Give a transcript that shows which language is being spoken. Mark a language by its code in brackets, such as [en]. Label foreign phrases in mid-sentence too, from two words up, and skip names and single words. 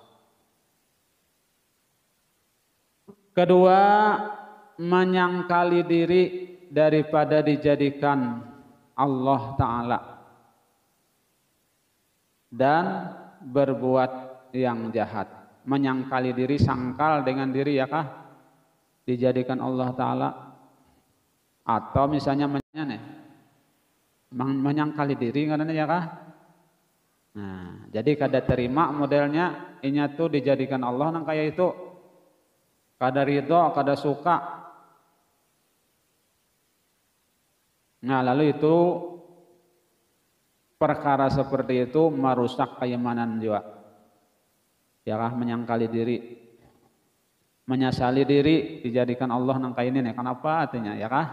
[bjn] Kedua, menyangkali diri daripada dijadikan Allah Ta'ala dan berbuat yang jahat. Menyangkali diri, sangkal dengan diri, ya kah? Dijadikan Allah Ta'ala. Atau misalnya menyangkali diri, ya kah? Nah, jadi kada terima modelnya inya tuh dijadikan Allah nang kayak itu. Kada ridho, kada suka. Nah, lalu itu perkara seperti itu merusak keimanan juga. Ya kah, menyangkali diri. menyesali diri dijadikan Allah nangka ini nih, kenapa artinya ya kah?